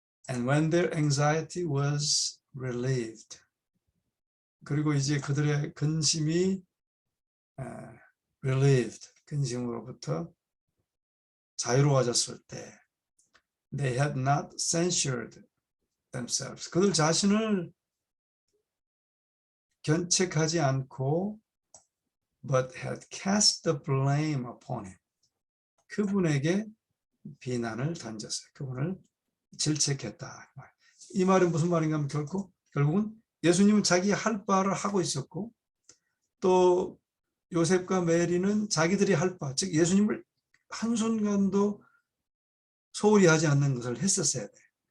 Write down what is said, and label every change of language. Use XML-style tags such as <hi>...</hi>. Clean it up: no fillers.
<en>And when their anxiety was relieved.</en> <ko>그리고 이제 그들의 근심이 relieved, 근심으로부터 자유로워졌을 때</ko> <en>they had not censured themselves.</en> <ko>그들 자신을 견책하지 않고</ko> <en>but had cast the blame upon him.</en> <ko>그분에게 비난을 던졌어요. 그분을 질책했다. 이 말은 무슨 말인가 하면 결국은 예수님은 자기 할 바를 하고 있었고 또 요셉과 메리는 자기들이 할 바, 즉 예수님을 한순간도 소홀히 하지 않는 것을 했었어야 돼요.</ko>